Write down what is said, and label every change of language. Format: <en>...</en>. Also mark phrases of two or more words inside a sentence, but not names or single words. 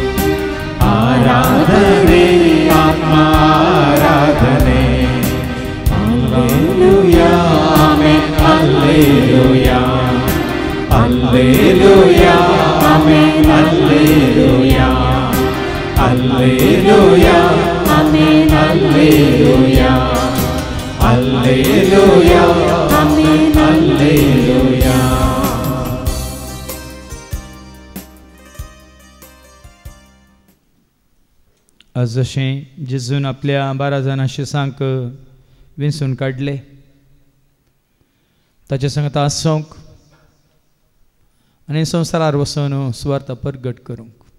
<kn>ಆರಾಧನೆ ಆತ್ಮಾರಾಧನೆ ಹಲ್ಲೆಲೂಯಾ ಆಮೆನ್ ಹಲ್ಲೆಲೂಯಾ ಹಲ್ಲೆಲೂಯಾ ಆಮೆನ್ ಹಲ್ಲೆಲೂಯಾ ಹಲ್ಲೆಲೂಯಾ ಆಮೆನ್ ಹಲ್ಲೆಲೂಯಾ ಹಲ್ಲೆಲೂಯಾ ಆಮೆನ್ ಹಲ್ಲೆಲೂಯಾ.</kn> <kok>आज जशें जेजून आपल्या 12 जाणां शिसांक विंचून काडले ताचे सांगता आसोंक आनी संवसारार वचून सुवार्थ परगट करूंक.</kok>